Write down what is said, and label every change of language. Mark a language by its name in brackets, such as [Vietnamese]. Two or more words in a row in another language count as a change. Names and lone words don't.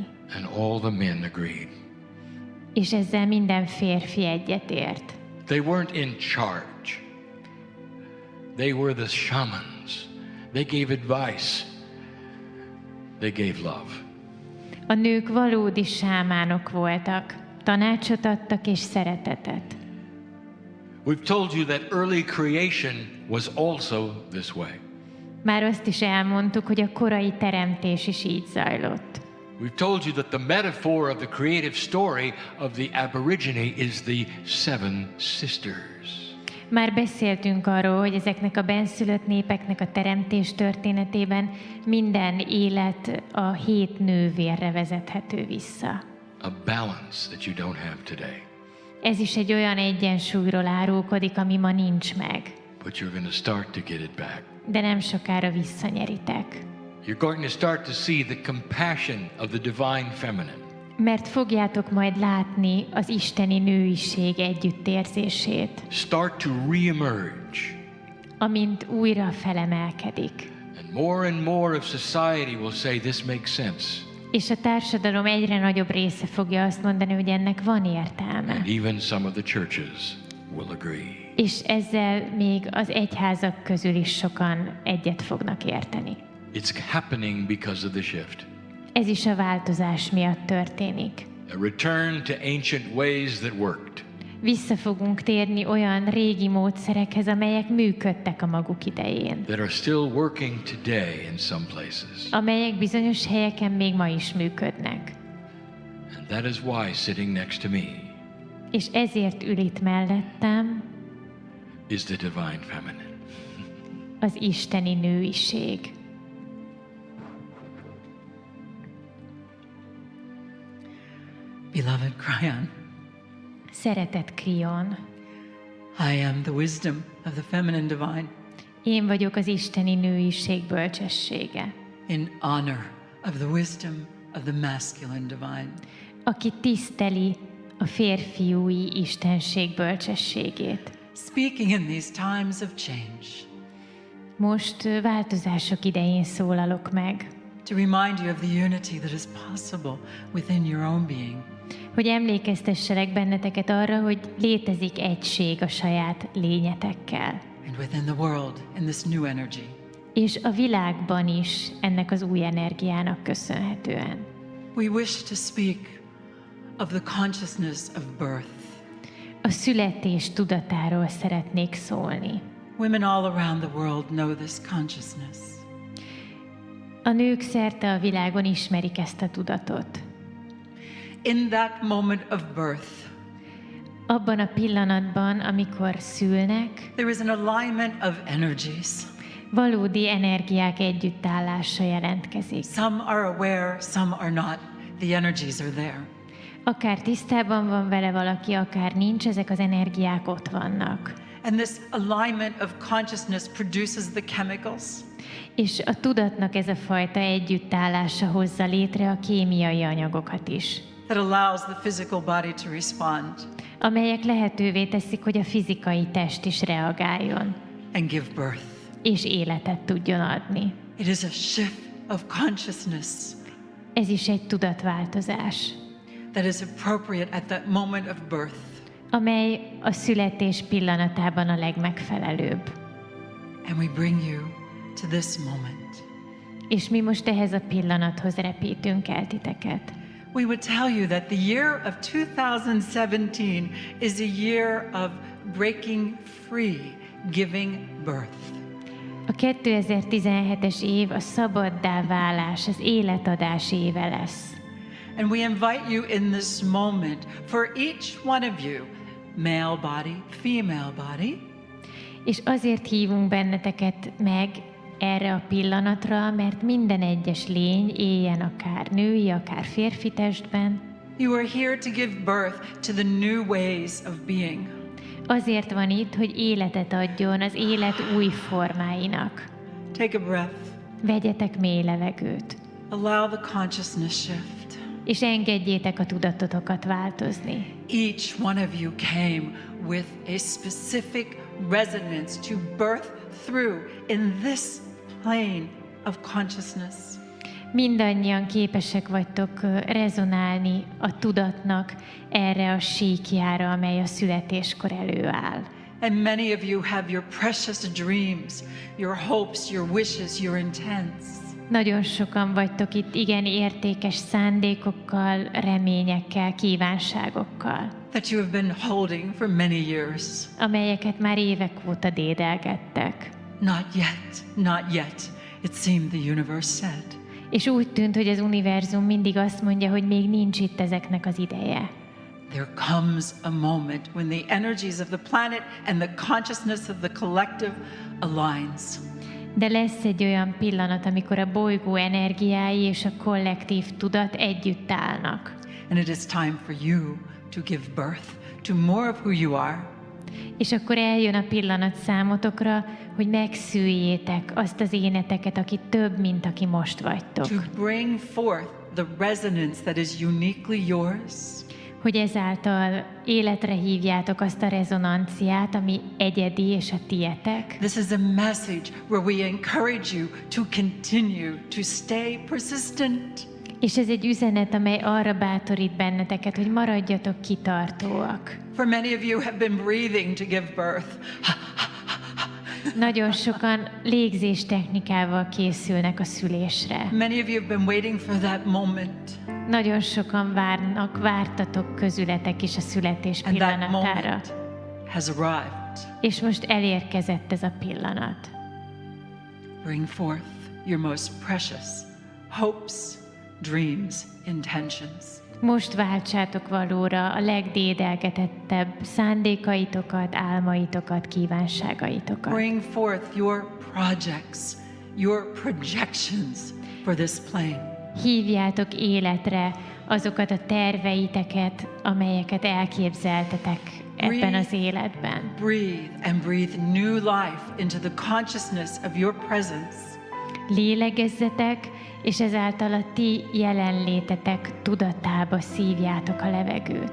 [English] And all the men agreed. [Hungarian] És ezzel minden férfi egyetért. [English] They weren't in charge. They were the shamans. They gave advice. They gave love. [Hungarian] A nők valódi sámánok voltak, tanácsot adtak és szeretetet. [English] We've told you that early creation was also this way. [Hungarian] Már azt is elmondtuk, hogy a korai teremtés is így zajlott. [English] We've told you that the metaphor of the creative story of the Aborigine is the seven sisters. [Hungarian] Már beszéltünk arról, hogy ezeknek a benszülött népeknek a teremtés történetében minden élet a 7 nővérre vezethető vissza. [English] A balance that you don't have today. [Hungarian] Ez is egy olyan egyensúlyról árulkodik, ami ma nincs meg. [English] But you're going to start to get it back. [Hungarian] De nem sokára visszanyeritek. [English] You're going to start to see the compassion of the divine feminine. [Hungarian] Mert fogjátok majd látni az isteni nőiség együttérzését. [English] Start to reemerge. [Hungarian] Amint újra felemelkedik. [English] And more of society will say this makes sense. [Hungarian] És a társadalom egyre nagyobb része fogja azt mondani, hogy ennek van értelme. [English] And even some of the churches will agree. [Hungarian] És ezzel még az egyházak közül is sokan egyet fognak érteni. [English] It's happening because of the shift. [Hungarian] Ez is a változás miatt történik. [English] A return to ancient ways that worked. [Hungarian] Vissza fogunk térni olyan régi módszerekhez, amelyek működtek a maguk idején. [English] That are still working today in some places. [Hungarian] Amelyek bizonyos helyeken még ma is működnek. [English] And that is why sitting next to me [Hungarian] És ezért ül itt mellettem [English] is the divine feminine. [Hungarian] Az isteni nőiség. [English] Beloved Kryon, [Hungarian] Szeretett Kryon, [English] I am the wisdom of the feminine divine [Hungarian] én vagyok az isteni nőiség bölcsessége, [English] in honor of the wisdom of the masculine divine. [Hungarian] aki tiszteli a férfiúi istenség bölcsességét. [English] Speaking in these times of change, [Hungarian] Most változások idején szólalok meg, [English] to remind you of the unity that is possible within your own being. [Hungarian] hogy emlékeztesselek benneteket arra, hogy létezik egység a saját lényetekkel. [English] And within the world, in this new energy. [Hungarian] És a világban is ennek az új energiának köszönhetően. [English] We wish to speak of the consciousness of birth. [Hungarian] A születés tudatáról szeretnék szólni. [English] Women all around the world know this consciousness. [Hungarian] A nők szerte a világon ismerik ezt a tudatot. [English] In that moment of birth, [Hungarian] Abban a pillanatban, amikor szülnek, [English] there is an alignment of energies. [Hungarian] valódi energiák együttállása jelentkezik. [English] Some are aware, some are not. The energies are there. [Hungarian] Akár tisztában van vele valaki, akár nincs, ezek az energiák ott vannak. [English] And this alignment of consciousness produces the chemicals [Hungarian] És a tudatnak ez a fajta együttállása hozza létre a kémiai anyagokat is, [English] that allows the physical body to respond [Hungarian] amelyek lehetővé teszik, hogy a fizikai test is reagáljon, [English] and give birth. [Hungarian] és életet tudjon adni. [English] It is a shift of consciousness [Hungarian] Ez is egy tudatváltozás, [English] that is appropriate at that moment of birth. [Hungarian] amely a születés pillanatában a legmegfelelőbb. [English] And we bring you to this moment. [Hungarian] És mi most ehhez a pillanathoz repítünk el titeket. [English] We would tell you that the year of 2017 is a year of breaking free, giving birth. [Hungarian] A 2017-es év a szabaddá válás, az életadás éve lesz. [English] And we invite you in this moment, for each one of you, male body, female body, [Hungarian] És azért hívunk benneteket meg erre a pillanatra, mert minden egyes lény, éljen akár női, akár férfi testben, [English] you are here to give birth to the new ways of being. [Hungarian] azért van itt, hogy életet adjon az élet új formáinak. [English] Take a breath. [Hungarian] Vegyetek mély levegőt, [English] Allow the consciousness shift. [Hungarian] és engedjétek a tudatotokat változni. [English] Each one of you came with a specific resonance to birth through in this plane of consciousness. [Hungarian] Mindannyian képesek vagytok rezonálni a tudatnak erre a síkjára, amely a születéskor előáll. [English] And many of you have your precious dreams, your hopes, your wishes, your intents. [Hungarian] Nagyon sokan vagytok itt igen értékes szándékokkal, reményekkel, kívánságokkal, [English] That you have been holding for many years. [Hungarian] amelyeket már évek óta dédelgettek. [English] Not yet, it seemed the universe said. [Hungarian] És úgy tűnt, hogy az univerzum mindig azt mondja, hogy még nincs itt ezeknek az ideje. [English] There comes a moment when the energies of the planet and the consciousness of the collective aligns. [Hungarian] De lesz egy olyan pillanat, amikor a bolygó energiái és a kollektív tudat együtt állnak. [English] And it is time for you to give birth to more of who you are. [Hungarian] És akkor eljön a pillanat számotokra, hogy megszüljétek azt az éneteket, aki több, mint aki most vagytok. [English] To bring forth the resonance that is uniquely yours. [Hungarian] Hogy ezáltal életre hívjátok azt a rezonanciát, ami egyedi és a tietek. [English] This is a message where we encourage you to continue to stay persistent. [Hungarian] És ez egy üzenet, amely arra bátorít benneteket, hogy maradjatok kitartóak. [English] For many of you have been breathing to give birth. [Hungarian] Nagyon sokan légzés technikával készülnek a szülésre. [English] Many of you have been waiting for that moment. [Hungarian] Nagyon sokan vártatok közületek is a születés [English] And that [Hungarian] pillanatára. [English] moment has arrived. [Hungarian] És most elérkezett ez a pillanat. [English] Bring forth your most precious hopes, dreams, intentions. [Hungarian] Most váltsátok valóra a legdédelgetettebb szándékaitokat, álmaitokat, kívánságaitokat. [English] Bring forth your projects, your projections for this plane. [Hungarian] Hívjátok életre azokat a terveiteket, amelyeket elképzeltetek ebben az életben. [English] Breathe and breathe new life into the consciousness of your presence. [Hungarian] Lélegezzetek, és ezáltal a ti jelenlétetek tudatába szívjátok a levegőt.